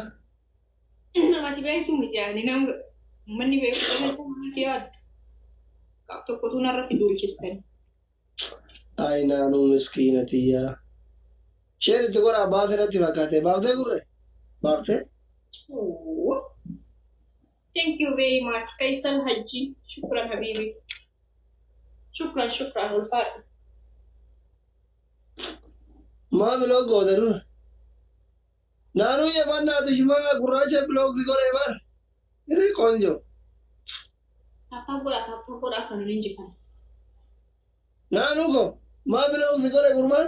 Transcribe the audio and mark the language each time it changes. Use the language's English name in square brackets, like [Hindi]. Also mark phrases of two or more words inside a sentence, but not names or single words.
[Oromo] Namatti beektuu miti yaani nama uummanni beeku kanatti namatti yaaddu. Qaab tokkotu narratti duulchistani. Ay naanuu miskiinatiyyaa. Isheen itti godhaa baatee irratti fakkaate baaftee gurre? Baaftee? [English] Thank you very much. [Oromo] Faisal Haji. [Arabic] شكرا حبيبي. شكرا ألفت. [Oromo] Maa biloog goote dura? Naanuu yeefannaa tishmaa gurraacha biloog si godhee bar. Hiree qoonjo. Tapha godha kan hin injifan. Naanuu ko maa biloog si godhee gurmaan?